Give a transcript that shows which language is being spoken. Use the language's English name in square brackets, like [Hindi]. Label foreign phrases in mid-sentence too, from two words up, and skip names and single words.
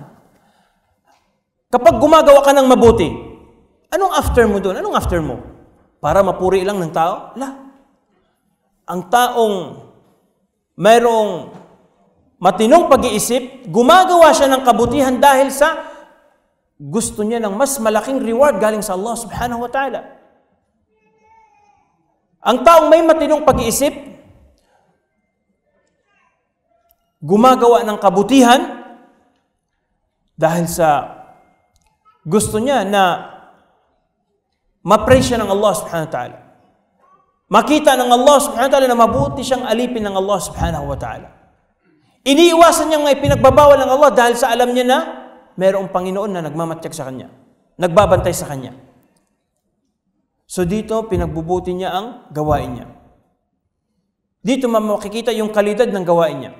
[Filipino] Kapag gumagawa ka ng mabuti, anong after mo doon? Anong after mo? Para mapuri lang ng tao? La. Ang taong mayroong matinong pag-iisip, gumagawa siya ng kabutihan dahil sa gusto niya ng mas malaking reward galing sa Allah [Arabic] سبحانه وتعالى. [Filipino] Ang taong may matinong pag-iisip, gumagawa ng kabutihan dahil sa gusto niya na ma-praise siya ng Allah [Arabic] سبحانه وتعالى. [Filipino] Makita ng Allah [Arabic] سبحانه وتعالى [Filipino] na mabuti siyang alipin ng Allah [Arabic] سبحانه وتعالى. [Filipino] Iniiwasan niyang may pinagbabawal ng Allah dahil sa alam niya na mayroong Panginoon na nagmamatiyag sa kanya, nagbabantay sa kanya. So dito, pinagbubuti niya ang gawain niya. Dito makikita yung kalidad ng gawain niya.